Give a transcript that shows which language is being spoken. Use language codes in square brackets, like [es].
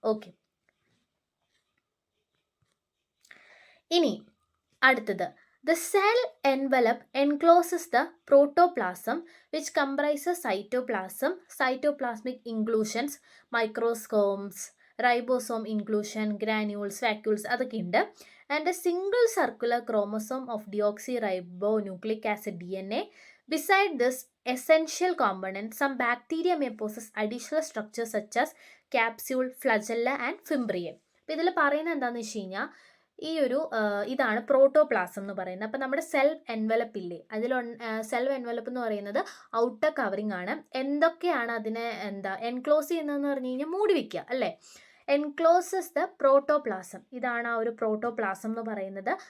[en] okay, [ml] ഇനി അടുത്തത്, [en] the cell envelope encloses the protoplasm which comprises cytoplasm, cytoplasmic inclusions, microsomes, ribosome inclusion, granules, vacuoles [ml] അതൊക്കെ ഉണ്ട്. [en] And a single circular chromosome of deoxyribonucleic acid DNA. Beside this essential component, some bacteria may possess additional structures such as capsule, flagella and fimbriae. [ml] അപ്പോൾ ഇതിൽ പറയുന്നത് എന്താണെന്ന് വെച്ച് കഴിഞ്ഞാൽ ഈ ഒരു ഇതാണ് പ്രോട്ടോപ്ലാസം എന്ന് പറയുന്നത്. അപ്പോൾ നമ്മുടെ സെൽ എൻവലപ്പ് ഇല്ലേ, സെൽ എൻവലപ്പ് എന്ന് പറയുന്നത് ഔട്ടർ കവറിങ് ആണ്. എന്തൊക്കെയാണ് അതിനെ എൻക്ലോസ് ചെയ്യുന്നതെന്ന് പറഞ്ഞു കഴിഞ്ഞാൽ മൂടി വയ്ക്കുക അല്ലേ. [en] encloses the protoplasm, [ml] ഇതാണ് ആ ഒരു പ്രോട്ടോപ്ലാസം എന്ന് പറയുന്നത്.